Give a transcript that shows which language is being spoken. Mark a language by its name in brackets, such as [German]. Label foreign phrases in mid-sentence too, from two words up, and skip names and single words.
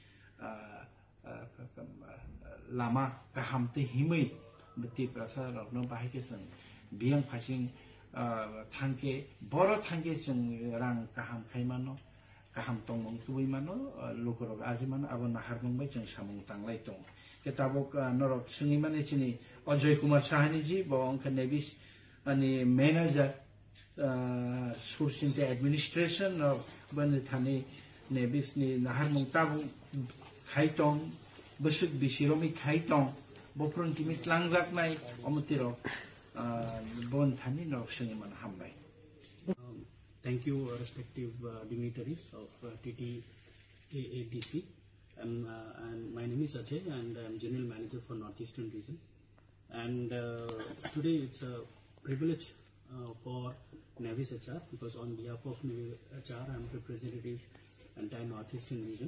[Kok Borok] लामा गाहामते हिमै बति प्रसार रत्न बाहायके जों बियां फासिं थांके बर थांके जों रां गाहाम खायमानो गाहाम तंमं तुबैमानो लोकरक आजिमानो आबो नाहारमंबाय जों सामुं तांलाय तं केताबक नरक सिंगिमाने चिनि अजय कुमार साहानी जी बंख नेविस अनि मैनेजर सुरसिंते [English] administration of [Kok Borok] बने थाने नेविस नि नाहारमं ताबु खायतं बसुक बिसिरोमि खायतं बफ्रंतिमि tlangraknai omutiro bon thani nok singiman hambai. [English] Thank you, respective dignitaries of TTADC. And my name is Ajay, and I'm General Manager for Northeastern Region. And today it's a privilege for Navis HR, because on behalf of Navis HR, I'm representing entire Northeastern Region.